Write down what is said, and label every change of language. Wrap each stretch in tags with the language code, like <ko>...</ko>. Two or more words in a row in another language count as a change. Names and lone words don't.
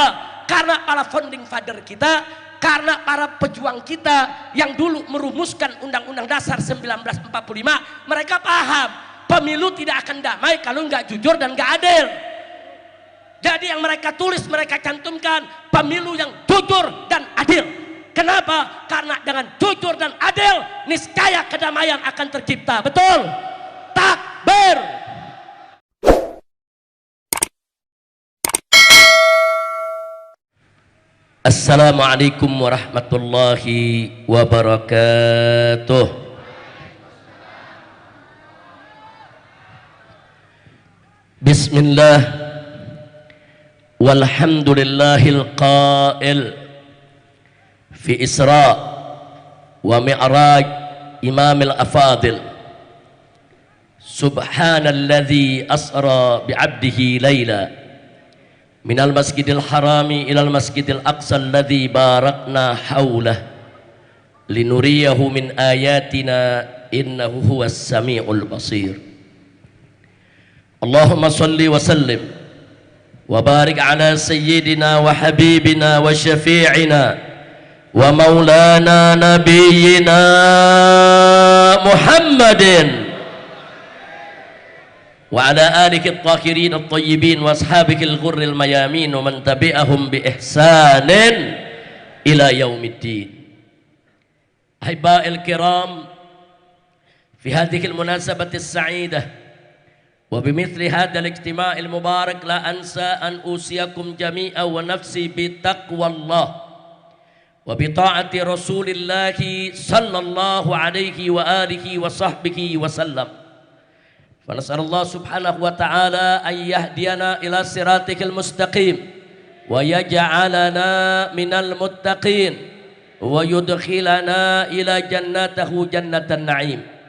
<id>Karena para</id> <en>founding father</en> <id>kita, karena para pejuang kita yang dulu merumuskan Undang-Undang Dasar 1945, mereka paham pemilu tidak akan damai kalau enggak jujur dan enggak adil. Jadi yang mereka tulis, mereka cantumkan pemilu yang jujur dan adil. Kenapa? Karena dengan jujur dan adil, niscaya kedamaian akan tercipta. Betul? Takbir.</id> <ar>السلام عليكم ورحمة الله وبركاته. Bismillah, والحمد لله القائل في إسراء ومعراج إمام الأفاضل, سبحان الذي أسرى بعبده ليلا من المسجد الحرام إلى المسجد الأقصى الذي باركنا حوله لنريه من آياتنا إنه هو السميع البصير. اللهم صل وسلم وبارك على سيدنا وحبيبنا وشفيعنا ومولانا نبينا محمد وعلى آله الطاهرين الطيبين وأصحابه الغر الميامين ومن تبعهم بإحسان إلى يوم الدين. أحباء الكرام، في هذه المناسبة السعيدة وبمثل هذا الاجتماع المبارك لا أنسى أن أوصيكم جميعا ونفسي بتقوى الله وبطاعة رسول الله صلى الله عليه وعلى آله وصحبه وسلم. فنسأل الله سبحانه وتعالى أن يهدينا إلى صراطه المستقيم ويجعلنا من المتقين ويدخلنا إلى جنته جنة النعيم</ar>